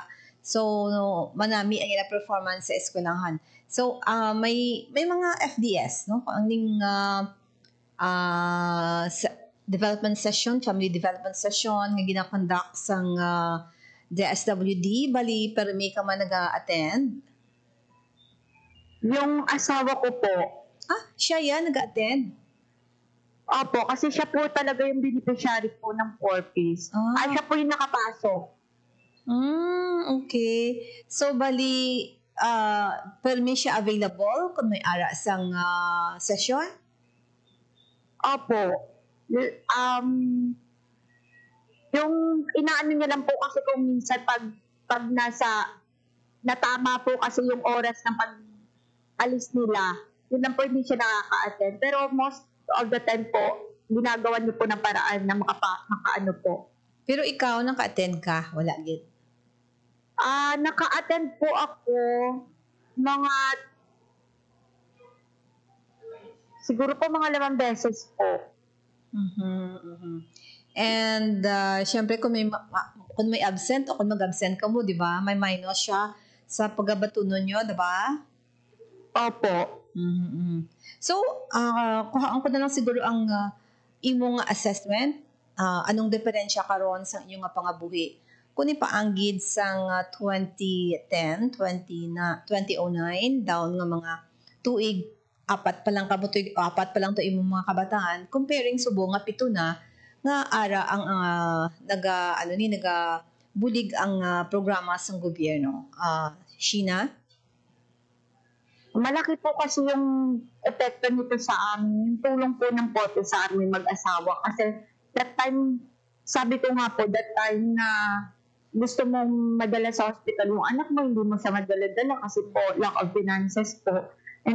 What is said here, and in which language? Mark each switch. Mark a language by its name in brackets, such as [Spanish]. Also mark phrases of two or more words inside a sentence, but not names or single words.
[Hiligaynon] So manami ang ila performance sa eskwelahan. So may mga FDS no ang ning [English] development session, family development session [Hiligaynon] nga gina-conduct sang DSWD bali pero may ka man naga-attend. [Filipino] Yung asawa ko po. Siya yan nag-attend. Opo, kasi siya po talaga yung beneficiary po ng 4Ps. Siya po yung nakapasok. Okay. [Hiligaynon] So, bali, permi siya available kung may ara sang session? [Filipino] Opo. Yung inaano niya lang po kasi kung minsan pag natama po kasi yung oras ng pag-alis nila, yun lang po hindi siya nakaka-attend. Pero [English] most of the time [Filipino] po, ginagawa niyo po ng paraan na makaano po. [Hiligaynon] Pero ikaw, naka-attend ka? Wala, git? [Filipino] Naka-attend po ako siguro po mga 5 beses po. [Hiligaynon] And, syempre, kung may absent o kung mag-absent ka mo, di ba? May minus siya sa pagabatunon nyo, di ba? [Filipino] Opo. [Hiligaynon] So, kuhaan ko na lang siguro ang imong assessment. Anong diferensya karon sa inyong pangabuhi? Kung ipaanggid sang 2010, 2009, down nga mga tuig, apat pa lang to imong mga kabataan, comparing subo nga 7 na, nga ara ang bulig ang programa sang gobyerno. Sheena? [Filipino] Malaki po kasi yung epekto nito sa amin, yung tulong po ng pote sa amin mag-asawa. Kasi [English] that time, [Filipino] sabi ko nga po, [English] that time [Filipino] na gusto mong madala sa hospital yung anak mo, hindi mo siya madala-dala kasi po [English] lack of finances [Filipino] po.